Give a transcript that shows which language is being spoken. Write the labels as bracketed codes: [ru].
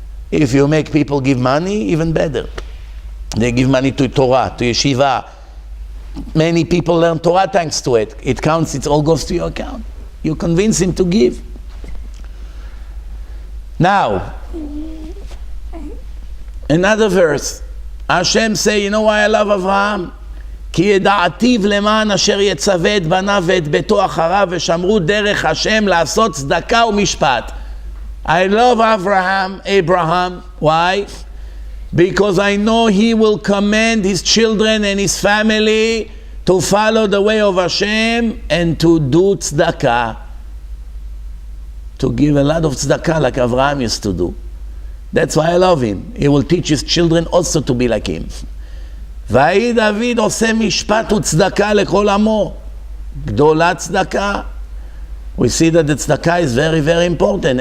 [en] If you make people give money, even better. They give money to Torah, to yeshiva. Many people learn Torah thanks to it. It counts, it all goes to your account. You convince him to give. Now, another verse. Hashem say, you know why I love Avraham? [he] כי ידעתיו למען אשר יצווה את בניו ואת ביתו אחריו ושמרו דרך השם לעשות צדקה ומשפט. [en] I love Abraham. Why? Because I know he will command his children and his family to follow the way of Hashem and to do tzedakah. To give a lot of tzedakah like Abraham used to do. That's why I love him. He will teach his children also to be like him. [he] ויהי דוד עושה משפט וצדקה לכל עמו. גדולה צדקה. [en] We see that the tzedakah is very, very important.